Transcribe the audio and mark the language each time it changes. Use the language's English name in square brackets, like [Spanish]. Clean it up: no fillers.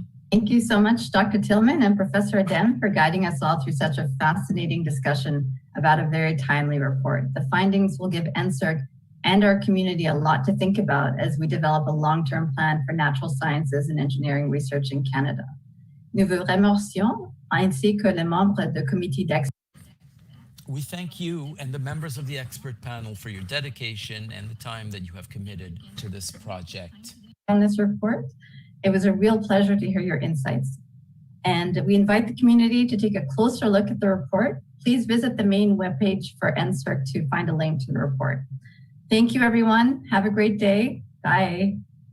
[English] Thank you so much, Dr. Tillman and Professor Adem, for guiding us all through such a fascinating discussion about a very timely report. The findings will give NSERC and our community a lot to think about as we develop a long-term plan for natural sciences and engineering research in Canada. [French] Nous vous remercions, ainsi que les membres du comité d'experts. [English] We thank you and the members of the expert panel for your dedication and the time that you have committed to this project. On this report, it was a real pleasure to hear your insights. And we invite the community to take a closer look at the report. Please visit the main webpage for NSERC to find a link to the report. Thank you, everyone. Have a great day. Bye.